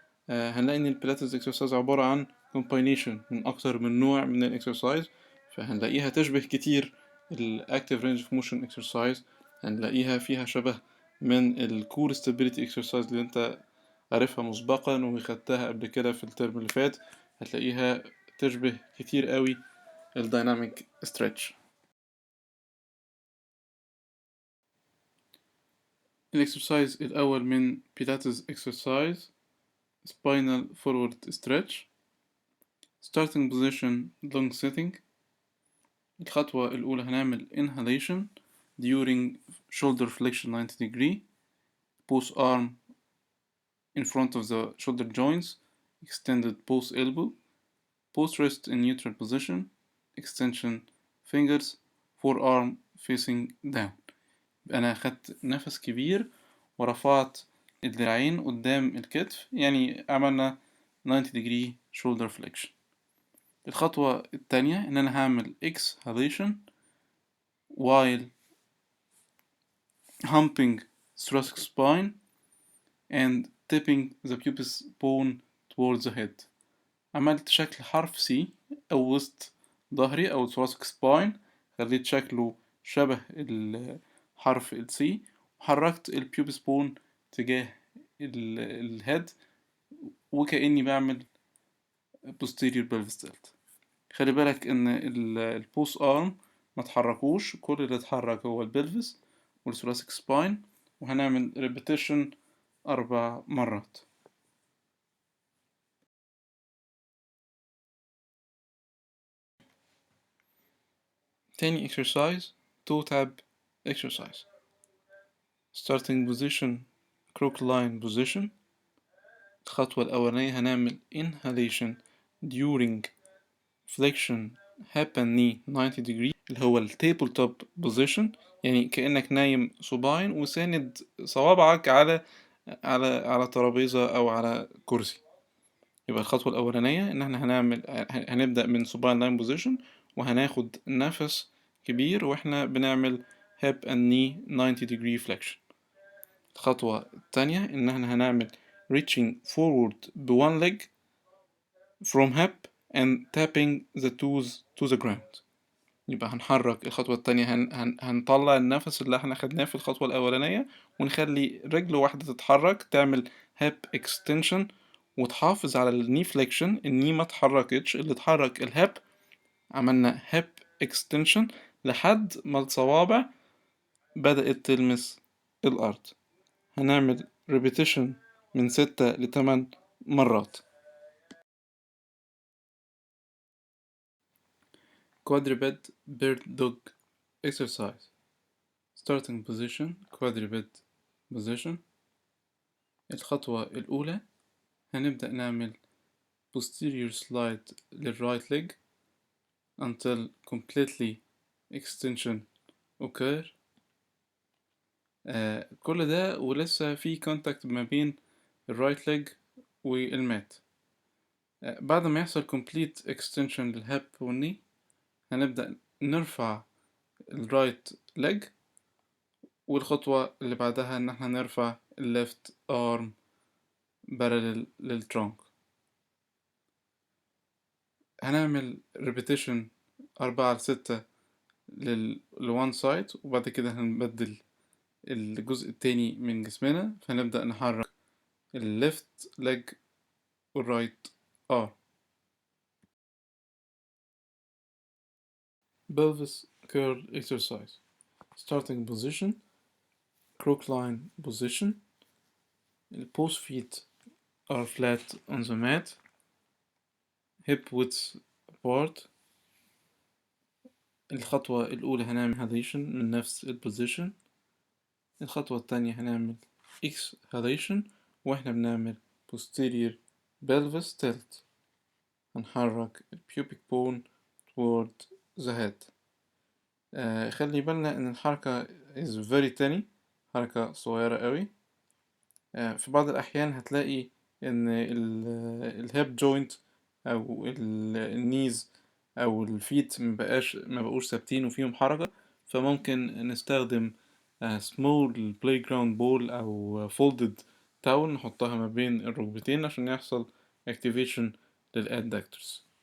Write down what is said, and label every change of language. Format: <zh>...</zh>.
<ar>هنلاقي ان البيلاتيز اكسرسايز عبارة عن كومباينيشن من اكتر من نوع من الاكسرسايز، فهنلاقيها تشبه كتير الاكتيف رينج اوف موشن اكسرسايز، هنلاقيها فيها شبه من الكور ستابيليتي اكسرسايز اللي انت عارفها مسبقا وخدتها قبل كده في الترم اللي فات، هتلاقيها تشبه كتير قوي الدايناميك ستريتش. الاكسرسايز الاول من بيلاتيز اكسرسايز</ar> <en>Spinal forward stretch. Starting position long sitting.</en> <ar>الخطوة الأولى هنعمل</ar> <en>inhalation during shoulder flexion 90 degree. Both arm in front of the shoulder joints. Extended both elbow. Both wrist in neutral position. Extension fingers. Forearm facing down.</en> <ar>أنا أخدت نفس كبير ورفعت الذراعين قدام الكتف، يعني عملنا</ar> <en>90 degree shoulder flexion.</en> <ar>الخطوة التانية إن أنا هعمل</ar> <en>exhalation while humping thoracic spine and tipping the pubis bone towards the head.</en> <ar>عملت شكل حرف C أو وسط ظهري أو thoracic spine، خليت شكله شبه حرف ال C، وحركت البيوبس بون تجاه الهيد وكأني بعمل</ar> <en>posterior pelvis tilt.</en> <ar>خلي بالك ان البوس ارم ما تحركوش، كل اللي اتحرك هو البلفس والثوراسيك سباين، وهنعمل ريبيتيشن 4 مرات. تاني</ar> <en>exercise toe tap exercise. Starting position crook line position.</en> <ar>الخطوة الأولانية هنعمل</ar> <en>inhalation during flexion hip and knee 90 degree</en> <ar>اللي هو التيبل توب بوزيشن، يعني كأنك نايم صباعين وساند صوابعك على ترابيزة أو على كرسي. يبقى الخطوة الأولانية إن احنا هنبدأ من</ar> <en>supine line position</en> <ar>وهناخد نفس كبير واحنا بنعمل</ar> <en>hip and knee 90 degree flexion.</en> <ar>الخطوة التانية إن احنا هنعمل</ar> <en>reaching forward one leg from hip and tapping the toes to the ground.</en> <ar>يبقى هنحرك الخطوة التانية، هنطلع النفس اللي احنا خدناه في الخطوة الأولانية ونخلي رجل واحدة تتحرك تعمل hip extension وتحافظ على الني فليكشن، الني ما تحركتش، اللي اتحرك الهيب. عملنا hip extension لحد ما الصوابع بدأت تلمس الأرض. هنعمل repetition من 6 ل8 مرات.</ar> <en>Quadruped bird dog exercise. Starting position quadruped position.</en> <ar>الخطوة الأولى هنبدأ نعمل posterior slide للرايت leg</ar> <en>until completely extension occur.</en> <ar>كل ده ولسه في contact ما بين الرايت leg والمات. بعد ما يحصل complete extension للهاب والني هنبدأ نرفع الرايت leg، والخطوة اللي بعدها ان احنا نرفع الليفت arm</ar> <en>parallel</en> <ar>للترونك. هنعمل repetition 4 ل6 لone side، وبعد كده هنبدل الجزء التاني من جسمنا، فنبدأ نحرك الليفت leg والرايت arm.</ar> <en>pelvis curl exercise. Starting position crook line position. Both feet are flat on the mat. Hip width apart.</en> <ar>الخطوة الأولى هنعمل inhalation من نفس البوزيشن. الخطوة التانية هنعمل exhalation واحنا بنعمل</ar> <en>posterior pelvis tilt.</en> <ar>هنحرك</ar> <en>pubic bone toward the head.</en> <ar>خلي بالنا ان الحركة</ar> <en>is very tiny،</en> <ar>حركة صغيرة قوي. في بعض الأحيان هتلاقي إن الهيب جوينت أو النيز أو الفيت ما بقوش ثابتين وفيهم حركة، فممكن نستخدم</ar> <en>small playground ball</en> <ar>أو</ar> <en>folded towel</en> <ar>نحطها ما بين الركبتين عشان يحصل activation للadductors.</ar>